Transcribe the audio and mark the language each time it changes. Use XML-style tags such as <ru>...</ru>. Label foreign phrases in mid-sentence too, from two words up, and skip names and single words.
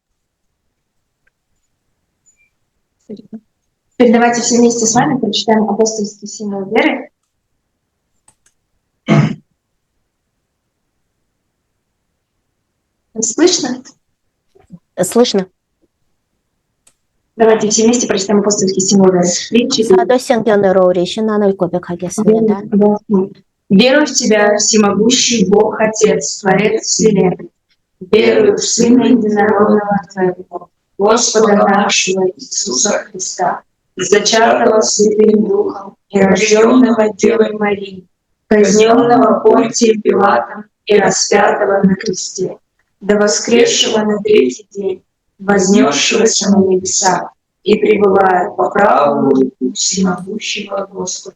<ru>Теперь давайте все вместе с вами прочитаем апостольский символ веры. Слышно? Слышно? Давайте все вместе прочитаем апостольский символ веры. 3, 4.</ru> <ko>사도 성경으로 우리 신앙을 고백하겠습니다.</ko> <ru>Верую в Тебя, всемогущий Бог, Отец, Творец Вселенной. Верую в Сына Единородного Твоего, Господа нашего Иисуса Христа, зачатого Святым Духом и рожденного Девой Марии, казненного Понтием Пилатом и распятого на кресте, до воскресшего на третий день, вознесшегося на небеса и пребывает по правую руку всемогущего Господа.</ru>